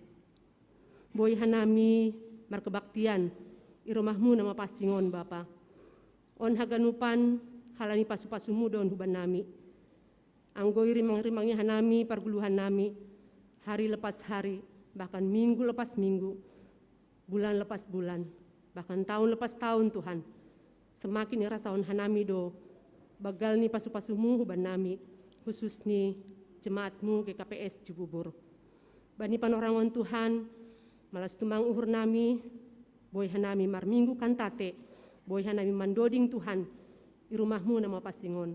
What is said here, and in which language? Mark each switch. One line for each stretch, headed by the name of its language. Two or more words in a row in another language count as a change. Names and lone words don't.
Batak Simalungun: Boy hanami markebaktian iromahmu nama pasingon Bapa. On haganupan halani pasu-pasumu don huban nami. Anggo rimang-rimangnya hanami parguluhan nami
Indonesian: hari lepas hari, bahkan minggu lepas minggu, bulan lepas bulan, bahkan tahun lepas tahun Tuhan.
Batak Simalungun: Semakin irasaon hanami do bagal ni pasu-pasumu huban nami, khusus ni jemaatmu GKPS Cibubur. Bani panorangon Tuhan, malas tumang uhur nami, boy hanami mar minggu kantate, boy hanami mandoding Tuhan, di rumahmu nama pasingon.